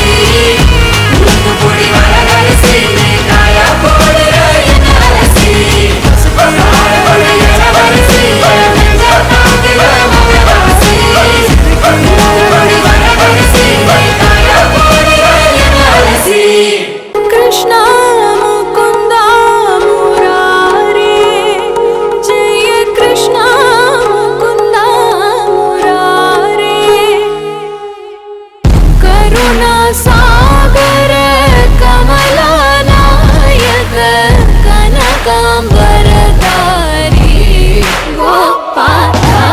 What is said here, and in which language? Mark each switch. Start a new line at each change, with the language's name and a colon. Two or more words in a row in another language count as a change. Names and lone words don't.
Tamil: தூத்துக்குடி வடகரிசி நீ காய போடுற என்ன அரிசி. காரக்குடி இளவரசி நெஞ்ச காத்திர மவராசி. தூத்துக்குடி வடகரிசி நீ காய போடுற என்ன அரிசி.
Sanskrit: कृष्ण मुकुंद मुरारे जय कृष्ण मुकुंद मुरारे करुणा सागर कमला नायक कनकांबरधारी गोपाला.